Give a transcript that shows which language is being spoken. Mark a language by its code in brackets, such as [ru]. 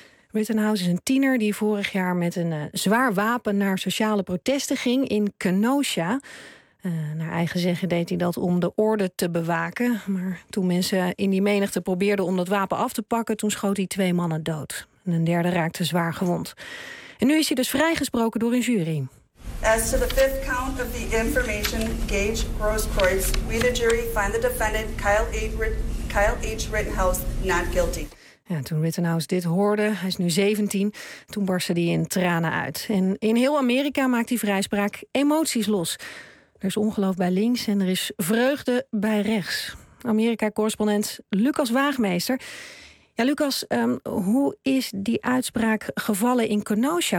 [nl] Rittenhouse is een tiener die vorig jaar met een zwaar wapen naar sociale protesten ging in Kenosha. Naar eigen zeggen deed hij dat om de orde te bewaken. Maar toen mensen in die menigte probeerden om dat wapen af te pakken, toen schoot hij 2 mannen dood. En een derde raakte zwaar gewond. En nu is hij dus vrijgesproken door een jury. [en] As to the 5th count of the information, Gage Grosskreutz, we the jury find the defendant Kyle H. Rittenhouse not guilty. [nl] Ja, toen Rittenhouse dit hoorde, hij is nu 17, toen barstte hij in tranen uit. En in heel Amerika maakt die vrijspraak emoties los. Er is ongeloof bij links en er is vreugde bij rechts. Amerika-correspondent Lucas Waagmeester. Ja, Lucas, hoe is die uitspraak gevallen in Kenosha?